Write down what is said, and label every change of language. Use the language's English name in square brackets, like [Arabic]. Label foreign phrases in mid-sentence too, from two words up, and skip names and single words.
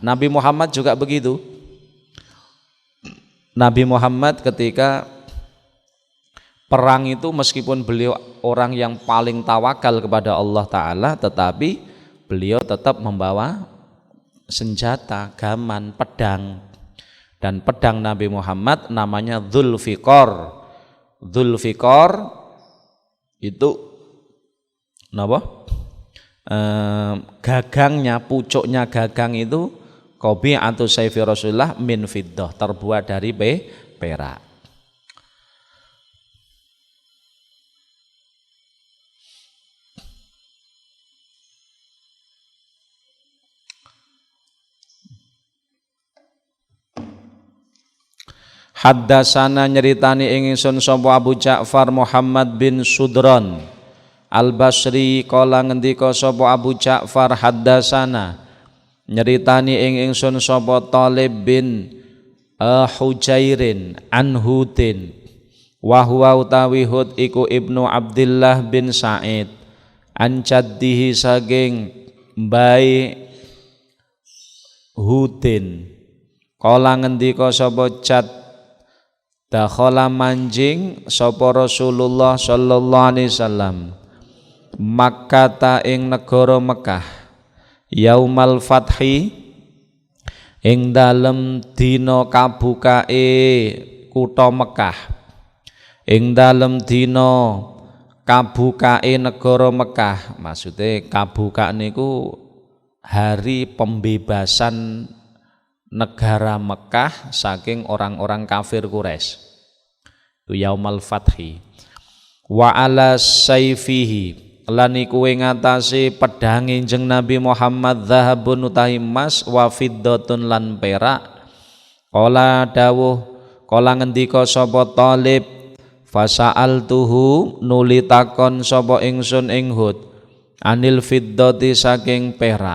[Indonesian] Nabi Muhammad juga begitu. Nabi Muhammad ketika perang itu meskipun beliau orang yang paling tawakal kepada Allah taala, tetapi beliau tetap membawa senjata, gaman, pedang. Dan pedang Nabi Muhammad namanya Dzulfiqar. Dzulfiqar itu napa? Gagangnya, pucuknya gagang itu [Arabic] قبيعة سيف رسول الله من فضة, [Indonesian] terbuat dari perak. [Javanese] Haddasana nyeritani ing ingsun sapa Abu Ja'far Muhammad bin Sudron Al-Basri qala ngendika sapa Abu Ja'far haddasana nyeritani ing ingsun sapa Thalib bin Hujairin an Hudin [Arabic] وهو [Javanese] utawi Hud iku Ibnu Abdillah bin Sa'id [Arabic] عن جده [Javanese] saking mbae Hudin qala ngendika sapa Jad dakhala manjing sapa Rasulullah sallallahu alaihi wasallam Makkah ing negara Mekah [Arabic] يوم الفتح [Javanese] ing dalem dina kabukae kutha Mekah ing dalem dina kabukae negara Mekah. [Indonesian] Maksudnya [Javanese] kabuka niku [Indonesian] hari pembebasan negara Mekah saking orang-orang kafir Quraisy. Itu [Arabic] يوم الفتح. وعلى سيفه [Javanese] lan iku ing atase pedang Kanjeng Nabi Muhammad zahabun utahi emas [Arabic] وفضة [Javanese] lan perak. Qala dawuh kala ngendika sapa Thalib fasa'altuhu nuli takon sapa ingsun ing Hud [Arabic] عن الفضة [Javanese] saking perak.